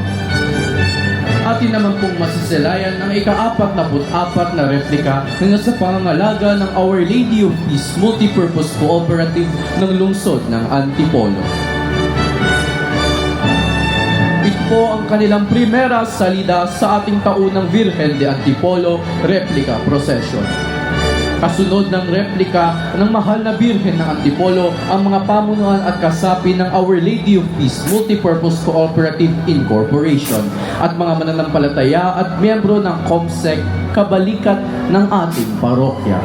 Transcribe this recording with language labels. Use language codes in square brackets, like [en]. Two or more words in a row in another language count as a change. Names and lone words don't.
[tl] Atin naman pong masisilayan ang ika-44 na replika na nasa pangangalaga ng Our Lady of Peace Multipurpose Cooperative ng lungsod ng Antipolo. Ito po ang kanilang [es] primera salida [tl] sa ating taunang Virgen de Antipolo Replica Procession. Kasunod ng replika ng mahal na Birhen ng Antipolo ang mga pamunuan at kasapi ng Our Lady of Peace Multipurpose Cooperative Incorporation at mga mananampalataya at miyembro ng COMSEC kabalikat ng ating parokya.